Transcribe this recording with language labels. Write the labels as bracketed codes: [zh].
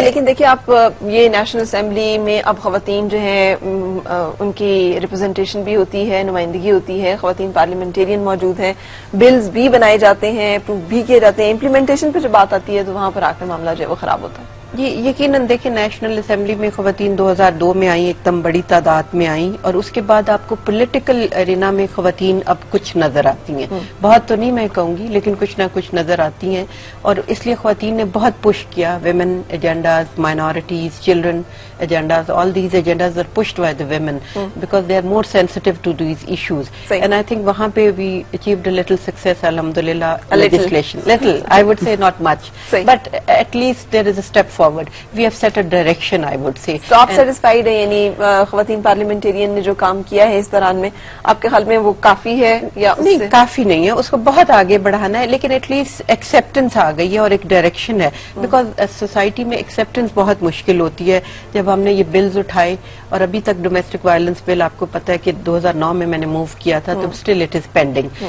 [ur] لیکن دیکھیے آپ یہ نیشنل اسمبلی میں اب خواتین جو ہیں ان کی ریپرزنٹیشن بھی ہوتی ہے, نمائندگی ہوتی ہے, خواتین پارلیمنٹیرین موجود ہیں, بلز بھی بنائے جاتے ہیں, اپروو بھی کیے جاتے ہیں, امپلیمنٹیشن پہ جو بات آتی ہے تو وہاں پر آ کر معاملہ جو ہے وہ خراب ہوتا ہے. جی یقیناً دیکھیں نیشنل اسمبلی میں خواتین 2002 میں آئیں, ایک دم بڑی تعداد میں آئیں, اور اس کے بعد آپ کو پولیٹیکل ارینا میں خواتین اب کچھ نظر آتی ہیں, بہت تو نہیں میں کہوں گی لیکن کچھ نہ کچھ نظر آتی ہیں, اور اس لیے خواتین نے بہت پش کیا. [en] Women agendas, minorities, children agendas, all these agendas are pushed by the women because they are more sensitive to these issues. And I think [ur] wahan pe [en] we achieved a little success, alhamdulillah, legislation. Little, I would say not much. But at least there is a step forward. We have set a direction, I would say. [ur] So آپ satisfied ہیں یعنی خواتین parliamentarian نے جو کام کیا ہے اس دوران میں, آپ کے خیال میں وہ کافی ہے یا نہیں؟ کافی نہیں ہے, اس کو بہت آگے بڑھانا ہے, لیکن ایٹ لیسٹ ایکسیپٹنس آ گئی ہے اور ایک ڈائریکشن ہے. بیکاز سوسائٹی میں ایکسیپٹنس بہت مشکل ہوتی ہے. جب ہم نے یہ بلز اٹھائے, اور ابھی تک ڈومیسٹک وائلنس بل آپ کو پتا ہے کہ 2009 میں نے موو کیا تھا, تو [en] Still it is pending.